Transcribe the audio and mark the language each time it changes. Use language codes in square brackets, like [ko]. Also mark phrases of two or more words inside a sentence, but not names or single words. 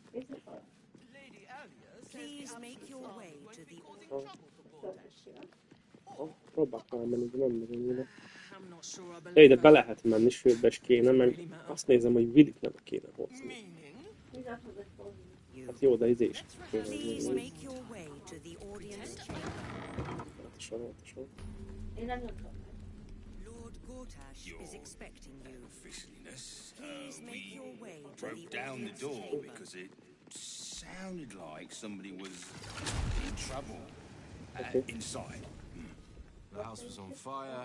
[en] Please make your way to the... [hu] Próbálok elmenni, de nem megyünk ide. De be lehet menni, sőt be is kéne, meg azt nézem, hogy Willit nem kéne hozni. Hát jó, de izé is kéne. Én nem jöttem. [en] Lord Gortash is expecting you. Officialness, we broke down the door because it sounded like somebody was in trouble inside. The house was on fire.